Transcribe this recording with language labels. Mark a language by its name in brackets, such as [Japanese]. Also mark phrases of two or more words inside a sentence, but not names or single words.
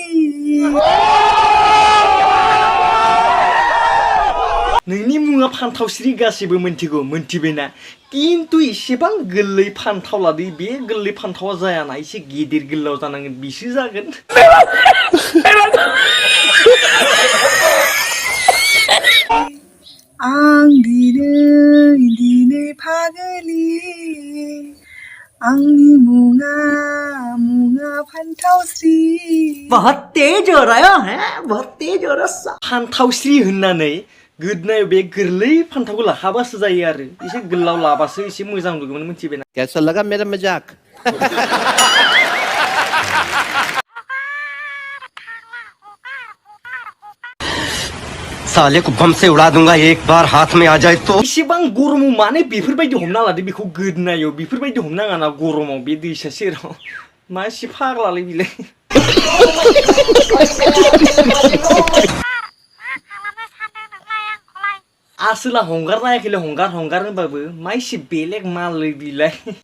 [Bodo] नोंनि मुङा फान्थावस्रि गासिबो मोनथिगौ मोनथिबायना किन्तु एसेबां गोरलै फान्थाव लादो बे गोरलै फान्थावा जायाना एसे गिदिर गोलाव जानांगोन बिसो जागोन आं दिनै फागोलि आंनि मुङा फान्थावस्रि [Hindi] बहुत तेज हो रहा है बहुत तेज हो रहा [Bodo] फान्थावस्रि होननानै गोदनायाव बे गोरलै फान्थावखौ लाखाबासो जायो आरो एसे गोलाव लाबासो एसे मोजां नुगौमोन मोनथिबायना [Hindi] कैसा लगा मेरा मजाक साले को बम से उड़ा दूंगा एक बार हाथ में आ जाए तो [Bodo] इसेबां गरमाव माने बेफोरबायदि हमना लादो बेखौ गोदनायाव बेफोरबायदि हमनाङा ना गरमाव बे दैसा सेराव मा एसे फाग्लालै बिलाय आसोला हंगार नायाखैलै हंगार होनबाबो मा एसे बेलेग मालै बिलाय